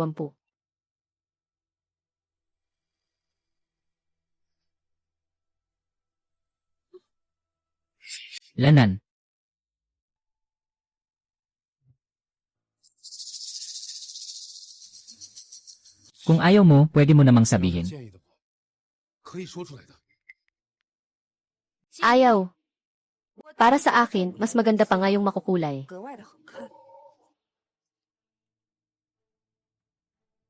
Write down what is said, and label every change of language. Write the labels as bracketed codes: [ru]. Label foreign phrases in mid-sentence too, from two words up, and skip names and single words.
[tl] Lanan. Kung ayaw mo, pwede mo namang [zh] 有什么 [tl] sabihin. [zh] 建议的吗？可以说出来的。 [tl] Ayaw. Para sa akin, mas maganda pa nga yung makukulay. [zh] 格外的好看。